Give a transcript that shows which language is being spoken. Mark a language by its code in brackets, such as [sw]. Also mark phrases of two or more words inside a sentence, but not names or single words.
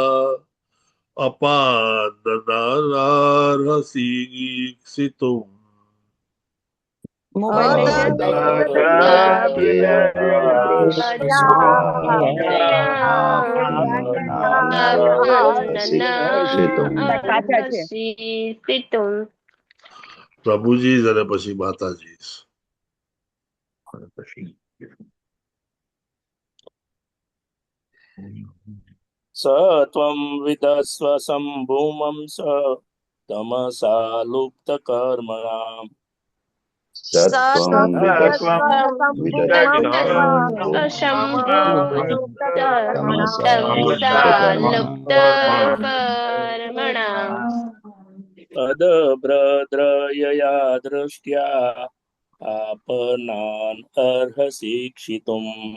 [sa] अपाननार्हसि क्षितुम् [gu] પ્રભુજી અને પછી માતાજી. [sa] सत्वं विदस्व सम्भूमं स तमसा लुप्त कर्मणाम् अदभ्रद्रयया दृष्ट्या आपनान् अर्हसि क्षितुम्